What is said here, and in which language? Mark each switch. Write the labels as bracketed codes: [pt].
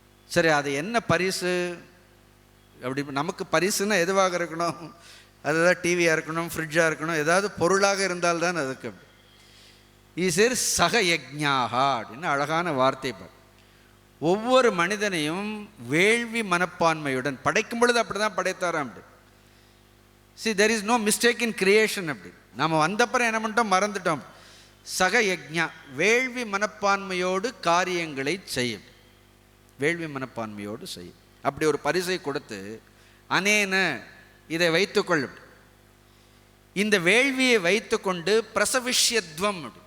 [ta] சரி, அது என்ன பரிசு அப்படி? நமக்கு பரிசுன்னா எதுவாக இருக்கணும், அதுதான் டிவியாக இருக்கணும், ஃப்ரிட்ஜாக இருக்கணும், ஏதாவது பொருளாக இருந்தால்தான் அதுக்கு. ஈசர் சகயஜ்ஞாகா அப்படின்னு அழகான வார்த்தை. ஒவ்வொரு மனிதனையும் வேள்வி மனப்பான்மையுடன் படைக்கும் பொழுது அப்படி தான் படைத்தாராம் அப்படி. [en] See, there is no mistake in creation அப்படி. [ta] நாம் வந்தப்புறம் என்ன பண்ணிட்டோம், மறந்துட்டோம். சகயஜ்ஞா வேள்வி மனப்பான்மையோடு காரியங்களை செய்யும், வேள்வி மனப்பான்மையோடு செய்யும். அப்படி ஒரு பரிசை கொடுத்து அனேன இதை வைத்துக்கொள்ளும், இந்த வேள்வியை வைத்து கொண்டு பிரசவிஷ்யத்வம்.